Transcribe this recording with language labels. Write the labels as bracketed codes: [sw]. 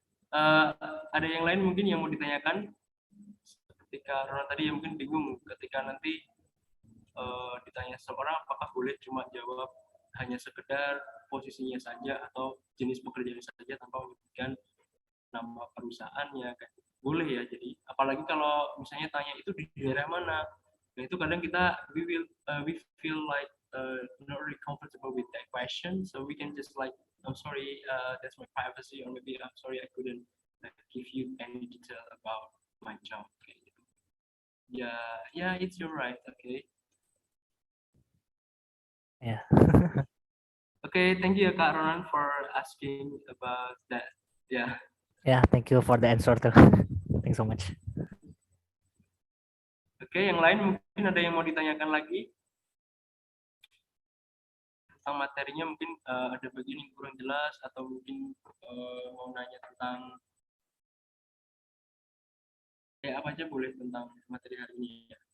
[id] Ada yang lain mungkin yang mau ditanyakan? Ketika Ronald tadi yang mungkin bingung ketika nanti ditanya seorang apakah boleh cuma jawab hanya sekedar posisinya saja atau jenis pekerjaan saja tanpa menyebutkan nama perusahaannya kan. Boleh ya, jadi apalagi kalau misalnya tanya itu di daerah mana, nah itu kadang kita [en] we feel like not really comfortable with that question, so we can just like, I'm sorry, that's my privacy, or maybe I'm sorry I couldn't give you any detail about my job. Okay. Yeah, it's your right. Okay. Yeah. Okay, thank you Kak Ronan for asking about that. Yeah. Yeah, thank you for the answer too. Thanks so much. [id] Oke, yang lain mungkin ada yang mau ditanyakan lagi tentang materinya, mungkin ada bagian yang kurang jelas atau mungkin mau nanya tentang apa aja boleh tentang materi hari ini ya.